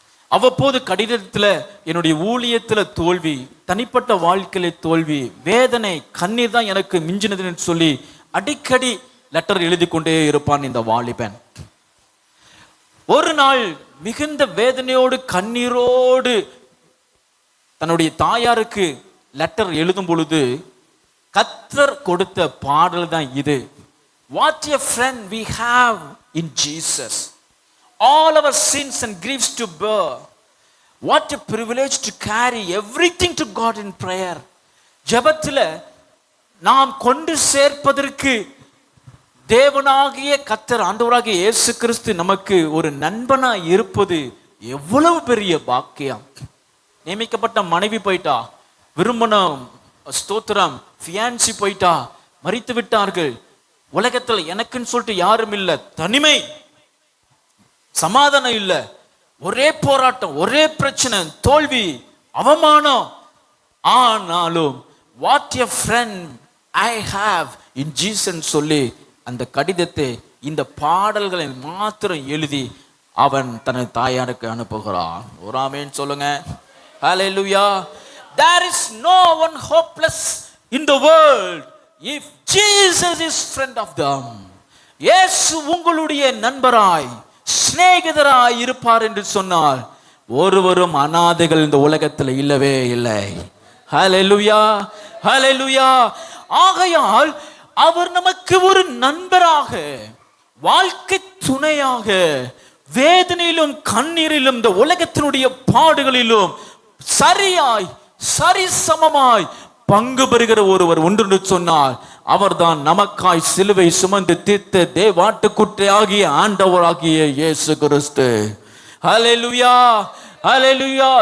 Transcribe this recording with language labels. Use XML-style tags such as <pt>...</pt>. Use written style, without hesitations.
<ta>அவ்வப்போது கடிதத்துல என்னுடைய ஊழியத்துல தோல்வி, தனிப்பட்ட வாழ்க்கையில தோல்வி, வேதனை, கண்ணீர் தான் எனக்கு மிஞ்சினதுன்னு சொல்லி அடிக்கடி லெட்டர் எழுதி கொண்டே இருப்பான் இந்த வாலிபன். ஒரு நாள் மிகுந்த வேதனையோடு கண்ணீரோடு தன்னுடைய தாயாருக்கு லெட்டர் எழுதும் பொழுது கர்த்தர் கொடுத்த பாடல் தான் இது.</ta> <en>What a friend we have in Jesus, all our sins and griefs to bear. What a privilege to carry everything to God in prayer.</en> <ta>ஜெபத்துல நாம் கொண்டு சேர்ப்பதற்கு தேவனாகிய கர்த்தர் ஆண்டவராகிய இயேசு கிறிஸ்து நமக்கு ஒரு நண்பனா இருப்பது எவ்வளவு பெரிய பாக்கியம். நியமிக்கப்பட்ட மனைவி போயிட்டா, விரும்பின ஸ்தோத்திரம் ஃபியான்சி போயிட்டா, மரித்து விட்டார்கள். உலகத்துல எனக்குன்னு சொல்லிட்டு யாரும் இல்லை, தனிமை, சமாதானம் இல்லை, ஒரே போராட்டம், ஒரே பிரச்சனை, தோல்வி, அவமானம். ஆனாலும்</ta> <en>what a friend I have in Jesus</en> <ta>சொல்லி அந்த கடிதத்தை இந்த பாடல்களை மாத்திரம் எழுதி அவன் தனது தாயாருக்கு அனுப்புகிறான். ஒரு ஆமென் சொல்லுங்க. Hallelujah.</ta> <en>There is no one hopeless in the world if Jesus is friend of them.</en> <ta>இயேசு உங்களுடைய நண்பராய் சிநேகிதராய் இருப்பார் என்று சொன்னால் ஒருவரும் அநாதைகள் இந்த உலகத்தில் இல்லவே இல்லை. Hallelujah. Hallelujah. ஆகையால் அவர் நமக்கு ஒரு நண்பராக, வாழ்க்கை துணையாக, வேதனையிலும் கண்ணீரிலும் இந்த உலகத்தினுடைய பாடுகளிலும் சரியாய் சரிசமமாய் பங்கு பெறுகிற ஒருவர் ஒன்று சொன்னால் அவர்தான் நமக்காய் சிலுவை சுமந்து தீர்த்த தேவாட்டுக்குட்டி ஆகிய ஆண்டவராகிய இயேசு கிறிஸ்து. ஹல்லேலூயா, ஹல்லேலூயா.</ta>